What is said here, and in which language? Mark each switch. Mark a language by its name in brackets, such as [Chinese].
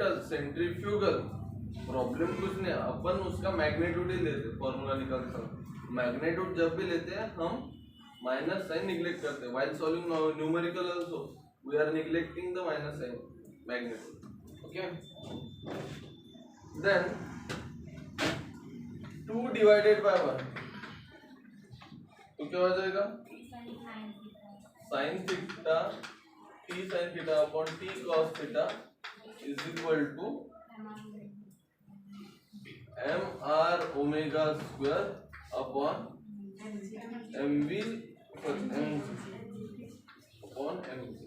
[Hindi] Centrifugal problem कुछ नहीं, अपन उसका मैग्नीट्यूड ही लेते फॉर्मूला निकालते समय। मैग्नीट्यूड जब भी लेते हैं हम माइनस साइन निग्लेक्ट करते हैं। [English] While solving numerical also we are neglecting the minus sign magnitude. Okay, then 2 divided by 1 [Hindi] तो क्या हो जाएगा? [English] sin theta t sin theta upon t cos theta is equal to mr omega square upon mv upon mv।